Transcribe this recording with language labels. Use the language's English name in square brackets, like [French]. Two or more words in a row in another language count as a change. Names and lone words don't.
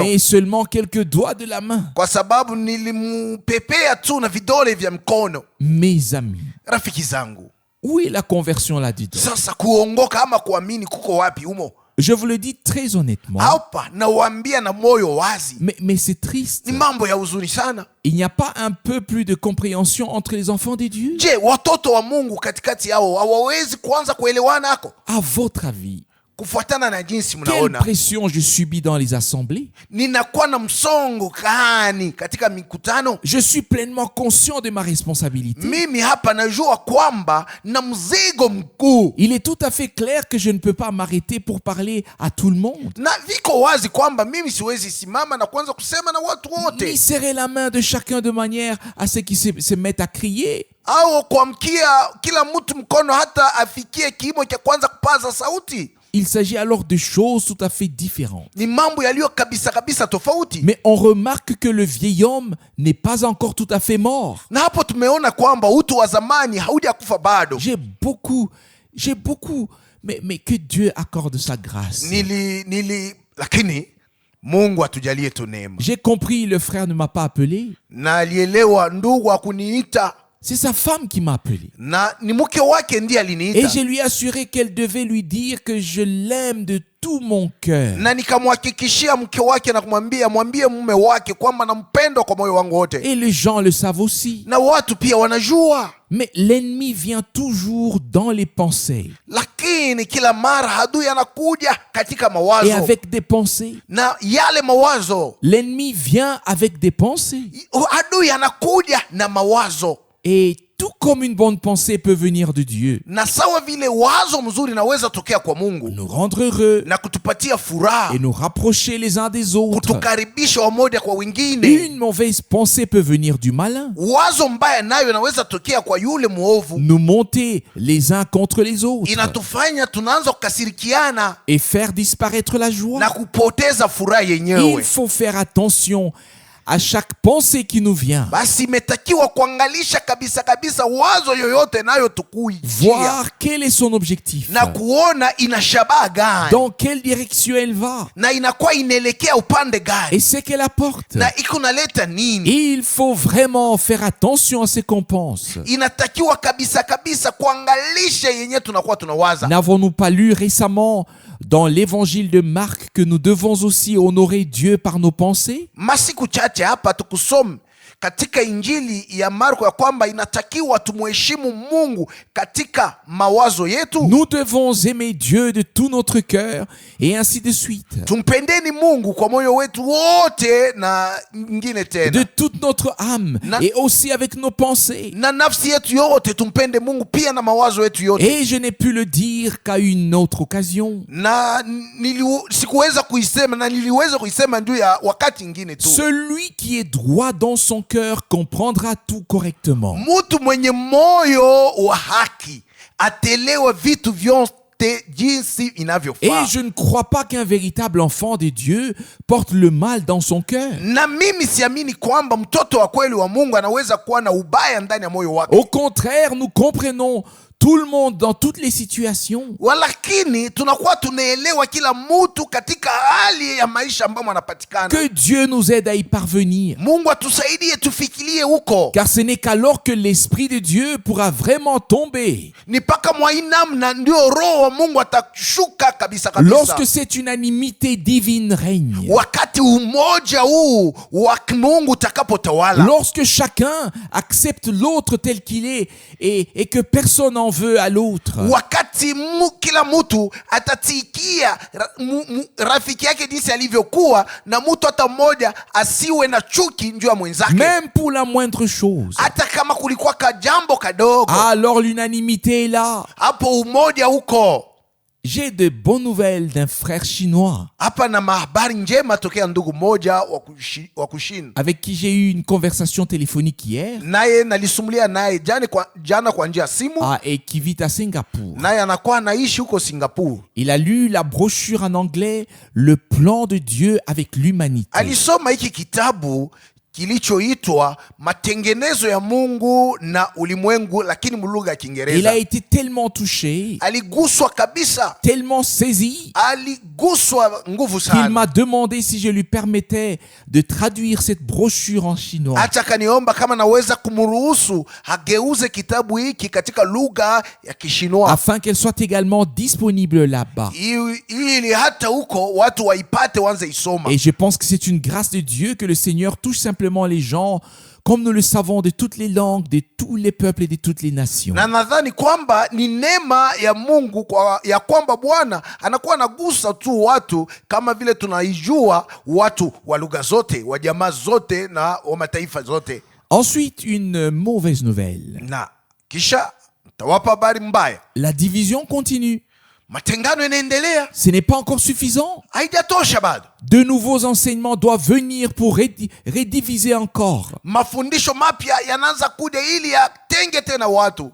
[French] Mais seulement quelques doigts de la main. [Swahili] kwa sababu nilimupepea tu na vidole vya mkono. [French] Mes amis, [Swahili] Rafiki zangu, [French] où est la conversion là-dedans? [Swahili] sasa kuongoka ama kuamini kuko wapi humo? [French] Je vous le dis très honnêtement, [Swahili] Hapa nawaambia na moyo wazi, [French] mais c'est triste. [Swahili] ni mambo ya huzuni sana. [French] Il n'y a pas un peu plus de compréhension entre les enfants de Dieu? [Swahili] Je, watoto wa Mungu katikati yao hawawezi kuanza kuelewana hako? [French] À votre avis, [Swahili] Kufuatana na jinsi [French] quelle [Swahili] mnaona [French] pression je subis dans les assemblées? [Swahili] ninakuwa na msongo gani katika mikutano? [French] Je suis pleinement conscient de ma responsabilité. [Swahili] Mimi hapa najua kwamba na mzigo mkuu, [French] Il est tout à fait clair que je ne peux pas m'arrêter pour parler à tout le monde, [Swahili] na viko wazi kwamba mimi siwezi simama na kuanza kusema na watu ni wote, [French] serrer la main de chacun de manière à ce qu'ils se mettent à crier. [Swahili] au kuamkia kila mtu mkono hata afikie kimo cha kwanza kupaza sauti. [French] Il s'agit alors de choses tout à fait différentes. [Swahili] Ni mambo yaliyo kabisa kabisa tofauti. [French] Mais on remarque que le vieil homme n'est pas encore tout à fait mort. [Swahili] Na hapo tumeona kwamba utu wa zamani haujakufa bado. [French] J'ai beaucoup, mais que Dieu accorde sa grâce. [Swahili] Lakini Mungu atujalie tu neema. [French] J'ai compris, le frère ne m'a pas appelé. [Swahili] Na alielewa ndugu hakuniita, [French] C'est sa femme qui m'a appelé. [Swahili] na ni mke wake ndiye [French] Et [Swahili] aliniita, [French] je lui ai assuré qu'elle devait lui dire que je l'aime de tout mon cœur. [Swahili] na nikamhakikishia mke wake na kumwambia mwambie mume wake kwamba nampenda kwa moyo wangu wote, [French] Et les gens le savent aussi. [Swahili] na watu pia wanajua. [French] Mais l'ennemi vient toujours dans les pensées. [Swahili] Lakini kila mara adui anakuja katika [French] Et [Swahili] mawazo, [French] avec des pensées. [Swahili] na yale mawazo, [French] L'ennemi vient avec des pensées. [Swahili] adui anakuja na mawazo, [French] Et tout comme une bonne pensée peut venir de Dieu, [Swahili] na sawa vile wazo mzuri naweza tokea kwa Mungu [French] nous rendre heureux [Swahili] na kutupatia furaha, [French] et nous rapprocher les uns des autres, [Swahili] kutukaribisha wamoja kwa wengine. [French] une mauvaise pensée peut venir du malin, [Swahili] Wazo mbaya nayo inaweza tokea kwa yule muovu, [French] nous monter les uns contre les autres [Swahili] inatufanya tunaanza kukasirikiana [French] et faire disparaître la joie. [Swahili] na kupoteza furaha [French] Il [Swahili] yenyewe. [French] faut faire attention à chaque pensée qui nous vient, [Swahili] Basi imetakiwa kuangalisha kabisa kabisa wazo yoyote nayo tukujia, [French] voir quel est son objectif, [Swahili] na kuona ina shabaha gani, [French] dans quelle direction elle va [Swahili] na inakuwa inaelekea upande [French] et [Swahili] gani, [French] ce qu'elle apporte. [Swahili] na iko naleta nini. [French] Il faut vraiment faire attention à ce qu'on pense. [Swahili] Inatakiwa kabisa kabisa kuangalisha yenye tunakuwa tunawaza. [French] N'avons-nous pas lu récemment dans l'évangile de Marc que nous devons aussi honorer Dieu par nos pensées? [Swahili] Masiku chache hapa tukusome katika Injili ya Marko ya kwamba inatakiwa tumheshimu Mungu katika mawazo yetu. [French] Nous devons aimer Dieu de tout notre cœur et ainsi de suite. [Swahili] Tumpendeni Mungu kwa moyo wetu wote na nyingine tena. [French] De toute notre âme et aussi avec nos pensées. [Swahili] Na nafsi yetu yote tumpende Mungu pia na mawazo yetu yote. [French] Et je n'ai pu le dire qu'à une autre occasion. [Swahili] Na sikuweza kuisema na niliweza kuisema ndio ya wakati ingine tu. [French] Celui qui est droit dans son cœur comprendra tout correctement. [Swahili] Mtu mwenye moyo wa haki atelewa vitu vyote jinsi inavyofaa. [French] Et je ne crois pas qu'un véritable enfant de Dieu porte le mal dans son cœur. [Swahili] Na mimi siamini kwamba mtoto wa kweli wa Mungu anaweza kuwa na ubaya ndani ya moyo wake. [French] Au contraire, nous comprenons tout le monde dans toutes les situations. [Swahili] Walakini tunakuwa tunaelewa kila mtu katika hali ya maisha ambayo anapatikana. [French] Que Dieu nous aide à y parvenir. [Swahili] Mungu atusaidie tufikirie huko. [French] Car ce n'est qu'alors que l'Esprit de Dieu pourra vraiment tomber. [Swahili] Ni paka mwainamna ndio roho wa Mungu atashuka kabisa kabisa. [French] Lorsque cette unanimité divine règne. [Swahili] Wakati umoja huu wa Mungu utakapotawala. [French] Lorsque chacun accepte l'autre tel qu'il est et que personne n'en veut à l'autre. [Swahili] Wakati kila mtu atatikia rafiki yake jinsi alivyokuwa na mtu hata mmoja asiwe na chuki juu ya mwenzake. [French] Même pour la moindre chose. [Swahili] Hata kama kulikuwa kajambo kadogo. [French] Alors l'unanimité est là. [Swahili] Hapo umoja huko. [French] J'ai de bonnes nouvelles d'un frère chinois. [Swahili] Hapa na habari njema tokea ndugu moja wa Kushina. [French] Avec qui j'ai eu une conversation téléphonique hier. [Swahili] Naye nalisumulia naye jana kwa njia ya simu. [French] Et qui vit à Singapour. [Swahili] Naye anakuwa anaishi huko Singapore. [French] Il a lu la brochure en anglais, Le plan de Dieu avec l'humanité. [Swahili] Alisoma hiki kitabu kilichoitwa Matengenezo ya Mungu na Ulimwengu, lakini mlugha ya Kiingereza. [French] Il a été tellement touché, [Swahili] aliguswa kabisa, [French] tellement saisi, [Swahili] aliguswa nguvu sana, [French] qu'il m'a demandé si je lui permettais de traduire cette brochure en chinois. [Swahili] Acha kaniomba kama naweza kumruhusu ageuze kitabu hiki katika lugha ya Kishinwa, [French] afin qu'elle soit également disponible là-bas. [Swahili] Ili hata huko watu waipate wanze isoma. [French] Et je pense que c'est une grâce de Dieu que le Seigneur touche simplement les gens, comme nous le savons, de toutes les langues, de tous les peuples et de toutes les nations. [Swahili] Na nadhani kwamba ni neema ya Mungu ya kwamba Bwana anakuwa anagusa tu watu kama vile tunaijua watu wa lugha zote, wa jamaa zote na wa mataifa zote. [French] Ensuite, une mauvaise nouvelle. [Swahili] Na kisha tawapa habari mbaya. [French] La division continue. [Swahili] Matengano yanaendelea. [French] Ce n'est pas encore suffisant. [Swahili] Haijatosha bado. [French] De nouveaux enseignements doivent venir pour rediviser encore. [Swahili] Mafundisho mapya yanaanza kuja ili yatenge tena watu.